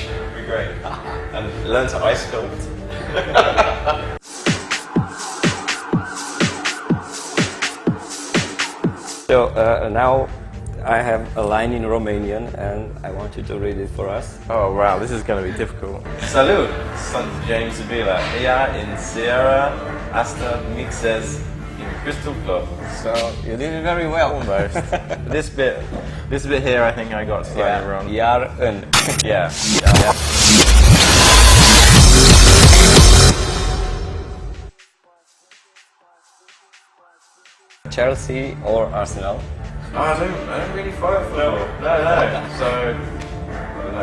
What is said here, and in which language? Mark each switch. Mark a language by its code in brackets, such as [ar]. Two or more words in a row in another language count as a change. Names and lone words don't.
[en] It'd be great. And learn to ice sculpt. So now I have a line in Romanian and I want you to read it for us. Oh wow, this is going to be difficult. [ro] Salut! Sunt James Zabiela. Ea in Sierra asta mixez in Kristal Club. [en] So you did it very well. Almost. This bit here, I think I got slightly wrong. [ro] Iar în. [en] Yeah. Chelsea or Arsenal? I don't really follow football. No. So I don't know.